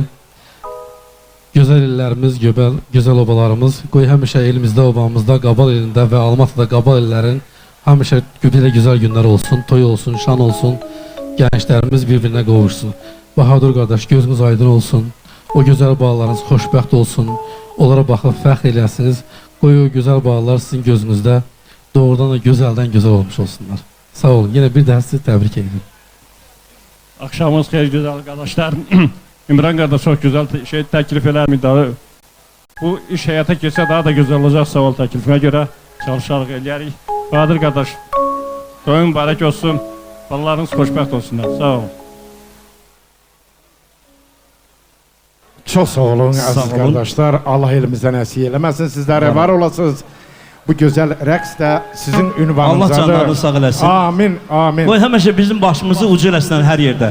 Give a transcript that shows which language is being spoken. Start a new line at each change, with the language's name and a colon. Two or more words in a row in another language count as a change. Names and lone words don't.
Azerbaijani: Gözəl illərimiz, gözəl obalarımız, qoy həmişə elimizdə, obamızda, Qabal elində və Almatıda Qabal ellərin həmişə belə gözəl günlər olsun, toy olsun, şan olsun, gənclərimiz bir-birinə qovuşsun. Bahadır qardaş, gözünüz aydın olsun, o gözəl bağlarınız xoşbəxt olsun, onlara baxıb fəxr eləsiniz. Qoy o güzel bağlar sizin gözünüzde doğrudan da güzelden güzel olmuş olsunlar. Sağ olun.
Turkish: Yine bir daha sizi tebrik ederim. Akşamınız xeyir güzel arkadaşlar. İmran kardeş çok güzel teklif eləmi. Bu iş hayata geçse daha da güzel olacak, sağ ol teklifine göre çalışarak eləyərik.
Azerbaijani: Bahadır kardeş, toyun mübarək olsun, ballarınız xoşbəxt olsunlar. Sağ olun.
Turkish: Çok sağ olun aziz kardeşler.
Azerbaijani: Allah elimizden əsir eləməsin. Sizlere var olasınız. Bu güzel rəqs də sizin ünvanınızadır. Allah canlarını sağ eləsin. Amin, amin. Qoy həmişə bizim başımızı ucu eləsinlər hər yerdə.